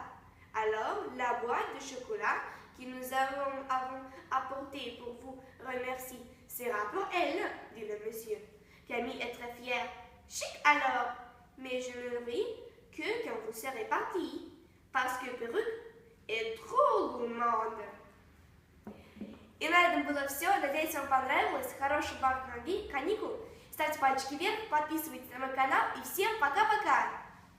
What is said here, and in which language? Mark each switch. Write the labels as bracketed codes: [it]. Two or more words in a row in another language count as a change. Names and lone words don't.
[fr] Alors, la boîte de chocolat que nous avons apportée pour vous remercier sera pour elle, dit le monsieur. Camille est très fière. Chic alors, mais je ne ris que quand vous serez partis, parce que Perruque est trop gourmande. [ru] И на этом было все. Надеюсь, вам понравилось. Хороших вам каникул. Ставьте пальчики вверх, подписывайтесь на мой канал. И всем пока-пока!